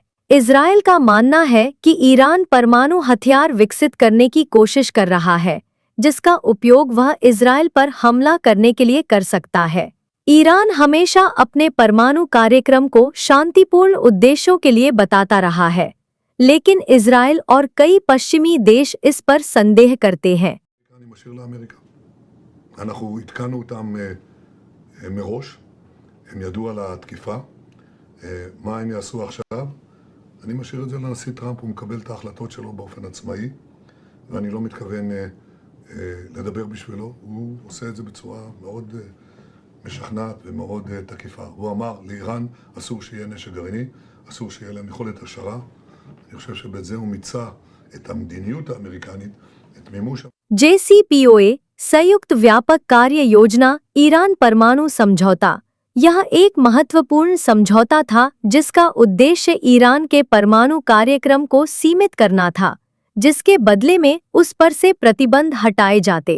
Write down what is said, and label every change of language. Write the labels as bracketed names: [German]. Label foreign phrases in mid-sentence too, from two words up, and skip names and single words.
[Hindi] इजराइल का मानना है कि ईरान परमाणु हथियार विकसित करने की कोशिश कर रहा है, जिसका उपयोग वह इजराइल पर हमला करने के लिए कर सकता है। ईरान हमेशा अपने परमाणु कार्यक्रम को शांतिपूर्ण उद्देश्यों के लिए बताता रहा है, लेकिन इजराइल और कई पश्चिमी देश इस पर संदेह करते हैं। [Hebrew] אנחנו התקנו אותם מראש, הם ידעו על התקיפה. מה הם יעשו עכשיו? אני משאיר את זה לנשיא טראמפ, הוא מקבל את ההחלטות שלו באופן עצמאי, ואני לא מתכוון לדבר בשבילו. הוא עושה את זה בצורה מאוד משכנעת ומאוד תקיפה. הוא אמר לאיראן אסור שיהיה נשק גרעיני, אסור שיהיה להם יכולת השערה. אני חושב שבזה הוא מיצה את המדיניות האמריקנית, את מימוש... [Hindi] JCPOA संयुक्त व्यापक कार्य योजना ईरान परमाणु समझौता। यह एक महत्वपूर्ण समझौता था जिसका उद्देश्य ईरान के परमाणु कार्यक्रम को सीमित करना था, जिसके बदले में उस पर से प्रतिबंध हटाए जाते।